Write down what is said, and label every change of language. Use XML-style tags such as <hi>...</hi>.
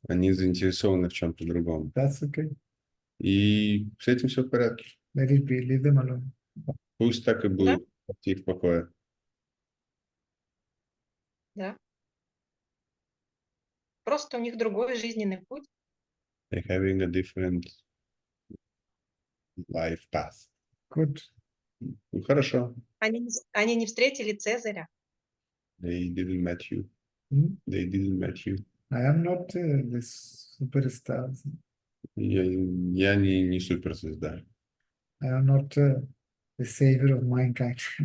<ru>Они заинтересованы в чем-то другом.</ru> <en>That's okay.</en> <ru>И с этим все в порядке.</ru> <en>Let it be. Leave them alone.</en> <ru>Пусть так и будет. Оставьте их в покое. Да. Просто у них другой жизненный путь.</ru> <en>They're having a different life path. Good.</en> <ru>Ну, хорошо. Они не встретили Цезаря.</ru> <en>They didn't meet you. Hmm? They didn't meet you. I am not this superstar.</en> <ru>Я не суперзвезда.</ru> <en>I am not the savior of mankind.</en>